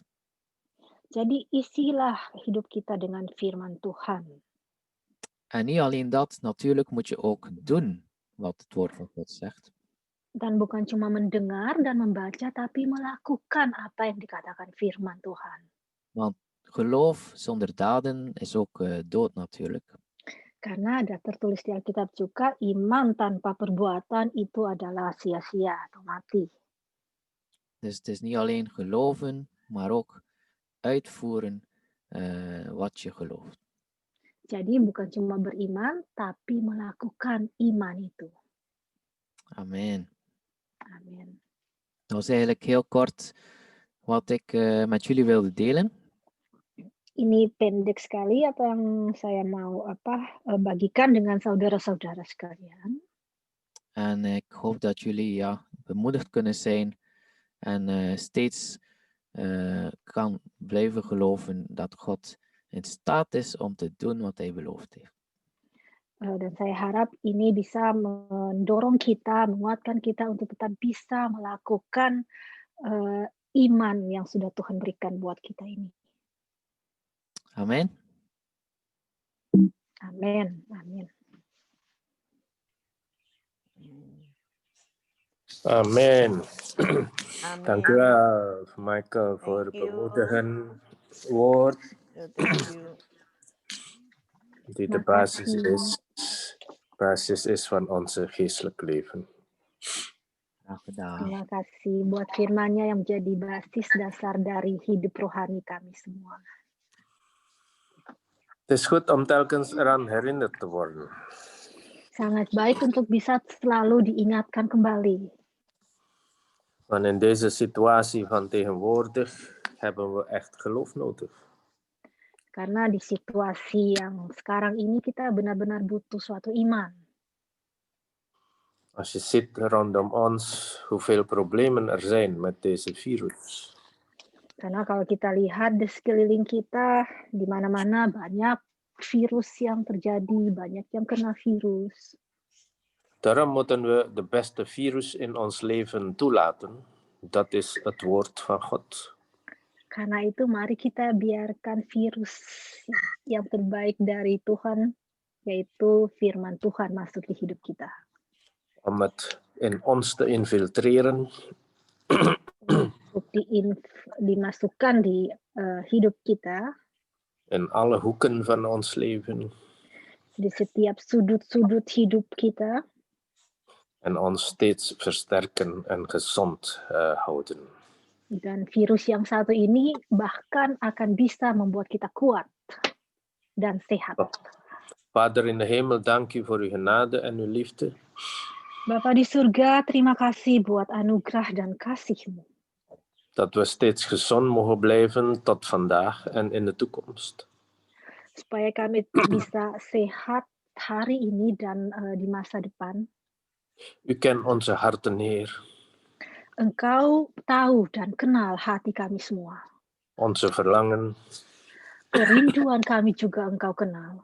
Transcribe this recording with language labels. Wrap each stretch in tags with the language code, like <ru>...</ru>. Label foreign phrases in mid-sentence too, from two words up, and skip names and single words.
<id>Jadi isilah hidup kita dengan firman Tuhan.</id> <nl>En niet alleen dat, natuurlijk moet je ook doen wat het woord van God zegt.</nl> <id>Dan bukan cuma mendengar dan membaca, tapi melakukan apa yang dikatakan firman Tuhan.</id> <nl>Want geloof zonder daden is ook dood natuurlijk.</nl> <id>Karena ada tertulis di Alkitab juga, iman tanpa perbuatan itu adalah sia-sia atau mati.</id> <nl>Dus het is niet alleen geloven, maar ook uitvoeren wat je gelooft.</nl> <id>Jadi bukan cuma beriman, tapi melakukan iman itu.</id> <nl>Amen.</nl> <id>Amin.</id> <nl>Dat is eigenlijk heel kort wat ik met jullie wilde delen.</nl> <id>Ini pendek sekali apa yang saya mau bagikan dengan saudara-saudara sekalian.</id> <nl>En ik hoop dat jullie bemoedigd kunnen zijn en steeds kan blijven geloven dat God in staat is om te doen wat hij beloofd heeft.</nl> <id>Dan saya harap ini bisa mendorong kita, menguatkan kita untuk tetap bisa melakukan iman yang sudah Tuhan berikan buat kita ini.</id> <nl>Amen.</nl> <id>Amin. Amin.</id> <nl>Amen. Amen. Dank u wel, Michael, voor het</nl> <en>Thank you.</en> <nl>bemoedigend woord.</nl> <en>Thank you.</en> <nl>Die de</nl> <id>Makasih.</id> <nl>basis is van onze geestelijk leven. Graag gedaan.</nl> <id>Terima kasih buat firman-Nya yang menjadi basis dasar dari hidup rohani kami semua.</id> <nl>Het is goed om telkens eraan herinnerd te worden.</nl> <id>Sangat baik untuk bisa selalu diingatkan kembali.</id> <nl>Want in deze situatie van tegenwoordig hebben we echt geloof nodig.</nl> <id>Karena di situasi yang sekarang ini kita benar-benar butuh suatu iman.</id> <nl>Als je ziet rondom ons hoeveel problemen er zijn met deze virus.</nl> <id>Karena kalau kita lihat di sekeliling kita, di mana-mana banyak virus yang terjadi, banyak yang kena virus.</id> <nl>Daarom moeten we de beste virus in ons leven toelaten. Dat is het woord van God.</nl> <id>Karena itu mari kita biarkan virus yang terbaik dari Tuhan, yaitu firman Tuhan masuk di hidup kita.</id> <nl>Om het in ons te infiltreren.</nl> <id>Untuk dimasukkan di hidup kita.</id> <nl>In alle hoeken van ons leven.</nl> <id>Di setiap sudut-sudut hidup kita.</id> <nl>En ons steeds versterken en gezond houden.</nl> <id>Dan virus yang satu ini bahkan akan bisa membuat kita kuat dan sehat.</id> <nl>Vader in de hemel, dank u voor uw genade en uw liefde.</nl> <id>Bapa di surga, terima kasih buat anugerah dan kasih-Mu.</id> <nl>Dat we steeds gezond mogen blijven tot vandaag en in de toekomst.</nl> <id>Supaya kami bisa sehat hari ini dan di masa depan.</id> <nl>U kent onze harten, Heer.</nl> <id>Engkau tahu dan kenal hati kami semua.</id> <nl>Onze verlangen.</nl> <id>Kerinduan kami juga Engkau kenal.</id>